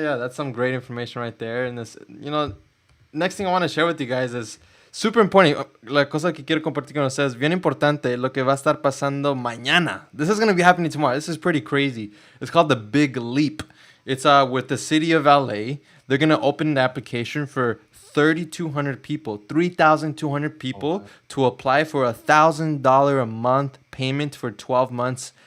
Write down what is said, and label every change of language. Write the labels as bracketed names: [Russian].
[English] That's some great information right there. And this, next thing I want to share with you guys is super important. [Spanish] La cosa que quiero compartir con ustedes, bien importante, lo que va a estar pasando mañana. [English] This is gonna be happening tomorrow. This is pretty crazy. It's called the Big Leap. It's with the city of LA. They're gonna open an application for 3,200 people, 3,200 people to apply for $1,000 a month payment for 12 months.